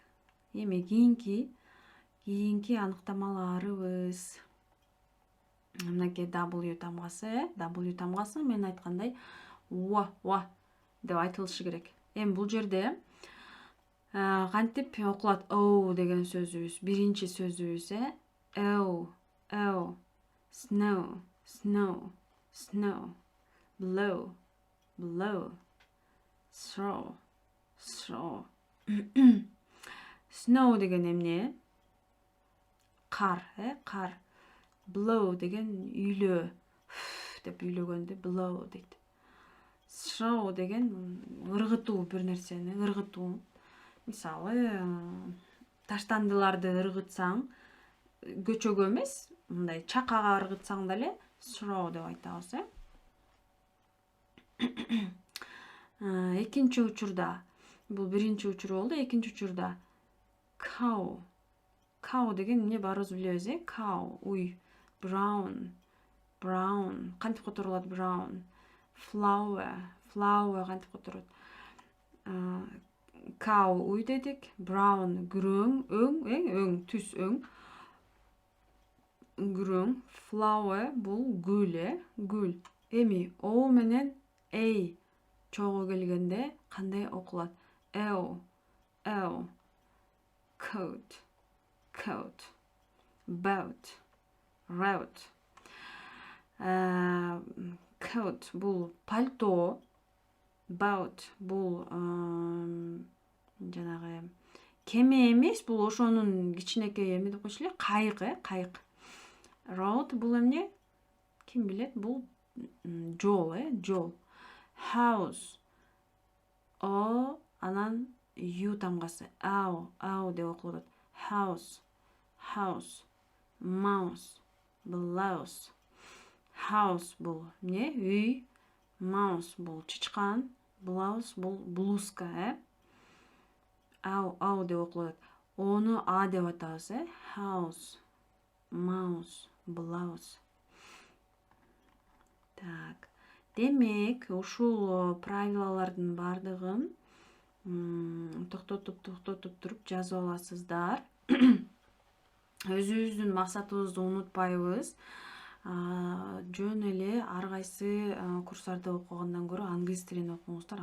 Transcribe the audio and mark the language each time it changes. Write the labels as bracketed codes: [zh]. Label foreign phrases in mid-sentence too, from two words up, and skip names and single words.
[ky] Эми кийинки аныктамаларыбыз. Мынакей W тамгасы, W тамгасы мен айткандай wa деп айтылышы керек. Эми бул жерде кантип окулат? O деген сөзүбүз, биринчи сөзүбүз, [en] O, snow, blow, throw. [ky] Snow деген эмне? Кар, кар. Blow деген үйлөө, деп үйлөгөндө blow дейт. Throw деген ыргытуу, бир нерсени ыргытуу. Мисалы, таштандыларды ыргытсаң, көчөгө эмес, мындай чакага ыргытсаң деле throw деп айтабыз, Экинчи учурда, бул биринчи учур болду, экинчи учурда [en] cow cow [ky] деген эмне баарыбыз билебиз, cow уй. [en] Brown, brown [ky] кантип которулат? Brown. Flower кантип которот? Cow уй дедик. Brown күрөң, өң, түс өң. Күрөң. Flower бул гүл, гүл. Эми O менен A чогуу келгенде кандай окулат? [en] L. Coat, boat, route. [ky] Coat бул пальто, boat бул жанагы кеме эмес, бул ошонун кичинекей эме деп койчу эле, кайык, кайык. Road бул эмне? Ким билет? Бул жол, жол. House. O анан U тамгасы. Ау деп окулат. [en] House. Mouse. [ky] Blouse. House бул эмне? Үй. Mouse бул чычкан. Blouse бул блузка, Ау деп окулат. Ону А деп атабыз, [en] House. Mouse. Blouse. [ky] Так. Демек, ушул правилалардын бардыгын токтотуп туруп жазып аласыздар. Өзүбүздүн максатыбызды унутпайбыз. Жөн эле ар кайсы курстарды окугандан көрө англис тилин окуңуздар.